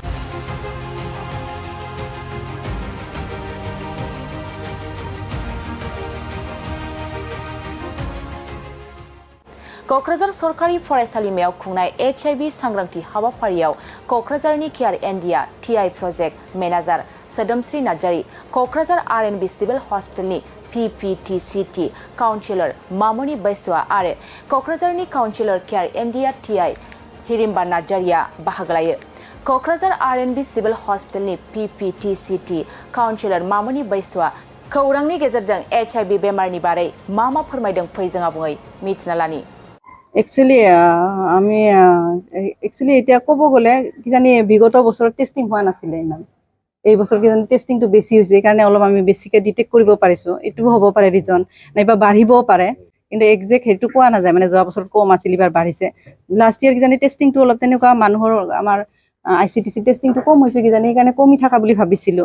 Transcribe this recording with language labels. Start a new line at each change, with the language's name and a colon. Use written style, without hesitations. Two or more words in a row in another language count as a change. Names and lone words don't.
Bodo: क'क्राझार सरकारि फरायसालिमायाव खुंनाय HIV सांग्रांथि हाबाफारियाव क'क्राझारनि केयार इन्डिया TI
English: project manager
Bodo: सोदोमस्रि नार्जारी, क'क्राझार RNB सिभिल हस्पिटालनि PPTCT काउन्सिलर मामनि बैसोआ आरो क'क्राझारनि काउन्सिलर केयार इन्डिया TI हिरिम्बा नार्जारीआ बाहागो लायो। क'क्राझार RNB सिभिल हस्पिटालनि PPTCT काउन्सिलर मामनि बैसोआ खौरांनि गेजेरजों HIV बेमारनि बारै मा फोरमायदों फै जों आबुङै मिथिना लानि।
Assamese: একচুৱেলি আমি এতিয়া ক'ব গ'লে কিজানি বিগত বছৰত টেষ্টিং হোৱা নাছিলে ইমান। এই বছৰ কিজানি টেষ্টিংটো বেছি হৈছে সেইকাৰণে অলপ আমি বেছিকৈ ডিটেক্ট কৰিব পাৰিছোঁ। এইটোও হ'ব পাৰে ৰিজন, নাইবা বাঢ়িবও পাৰে, কিন্তু একজেক্ট সেইটো কোৱা নাযায়। মানে যোৱা বছৰত কম আছিল, এইবাৰ বাঢ়িছে।
English: last year
Assamese: কিজানি টেষ্টিংটো অলপ তেনেকুৱা মানুহৰ আমাৰ ICTC টেষ্টিংটো কম হৈছে কিজানি, সেইকাৰণে কমি থকা বুলি ভাবিছিলোঁ।